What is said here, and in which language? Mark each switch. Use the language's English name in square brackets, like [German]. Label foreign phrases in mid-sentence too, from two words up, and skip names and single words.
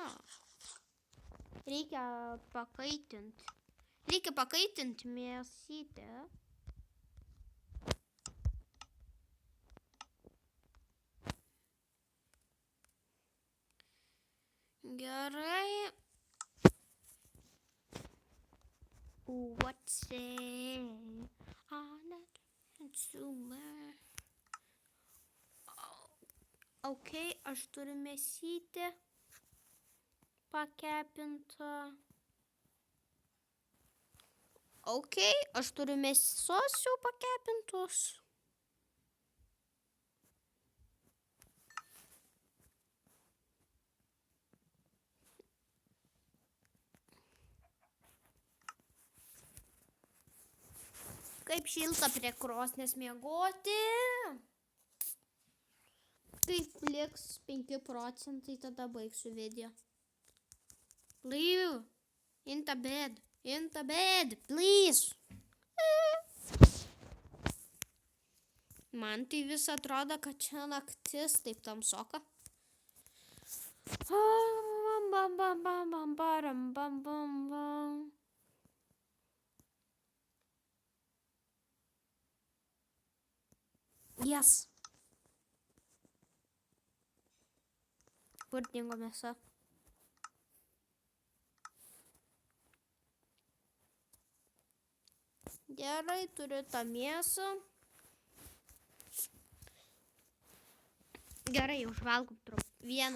[Lithuanian] Reikia pakaitinti mėsytę. Gerai. [English] What's it? [Lithuanian] Ok, aš turiu mėsytę pakepintą. Ok, aš turiu mėsos jau pakepintos. Kaip šilta prie krosnės miegoti. Kaip liks 5 procentai, tada baigsiu video. [English] Leave. In the bed, please. [Lithuanian] Man tai vis atrodo, kad čia naktis taip tamsoka. Bam, bam, bam, bam, bam, bam, bam, bam, bam. Yes. Kur dingo mėsa? Gerai, turiu tą mėsą. Gerai, užvalgom vieną.